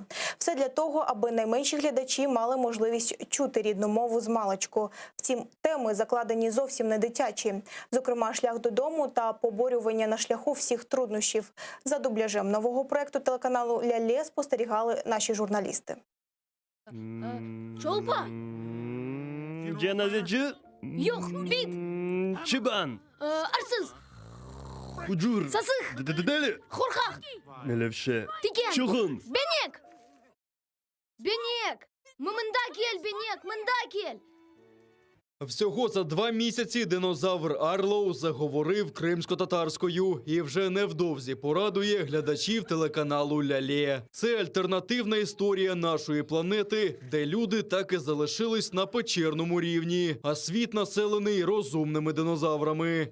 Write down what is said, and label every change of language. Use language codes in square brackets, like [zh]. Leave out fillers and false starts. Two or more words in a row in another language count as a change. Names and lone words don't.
[uk] Все для того, аби найменші глядачі мали можливість чути рідну мову з маличку. Втім, теми закладені зовсім не дитячі. Зокрема, шлях додому та поборювання на шляху всіх труднощів. За дубляжем нового проєкту телеканалу «Ля-Лє» спостерігали наші журналісти. [crh] Çolpa, Cenazeci yok, bit, Çıban arsız, Ucur sasık, Deli korkak, Melevşe diken, Çıkın benek, benek, mımında gel benek, mında gel. [uk] Всього за 2 місяці динозавр Арлоу заговорив кримсько-татарською і вже невдовзі порадує глядачів телеканалу «Ля-Лє». Це альтернативна історія нашої планети, де люди так і залишились на печерному рівні, а світ населений розумними динозаврами.